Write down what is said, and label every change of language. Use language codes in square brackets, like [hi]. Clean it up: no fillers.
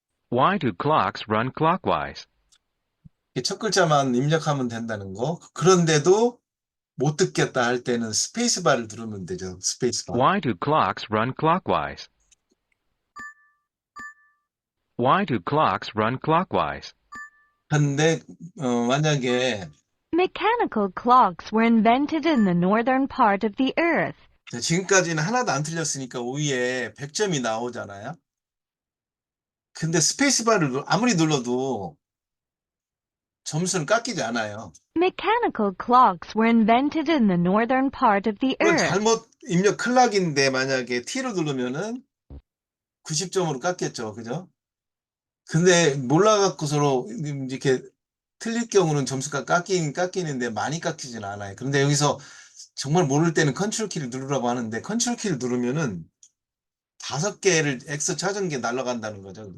[en] Why do clocks run clockwise? [ko] 이게 첫 글자만 입력하면 된다는 거. 그런데도 못 듣겠다 할 때는 스페이스바를 누르면 되죠. 스페이스바. [en] Why do clocks run clockwise? Why do clocks run clockwise? [ko] 근데 만약에 [en] Mechanical clocks were invented in the northern part of the earth. [ko] 지금까지는 하나도 안 틀렸으니까 위에 100점이 나오잖아요. 근데 스페이스바를 아무리 눌러도 점수는 깎이지 않아요. [en] Mechanical clocks were invented in the northern part of the [ko] 그건 [en] earth. [ko] 잘못 입력 클락인데 만약에 T를 누르면은 90점으로 깎였죠. 그죠? 근데 몰라갖고 서로 이렇게 틀릴 경우는 점수가 깎이는데 많이 깎이진 않아요. 그런데 여기서 정말 모를 때는 컨트롤 키를 누르라고 하는데 컨트롤 키를 누르면은 5개를 X 찾은 게 날아간다는 거죠.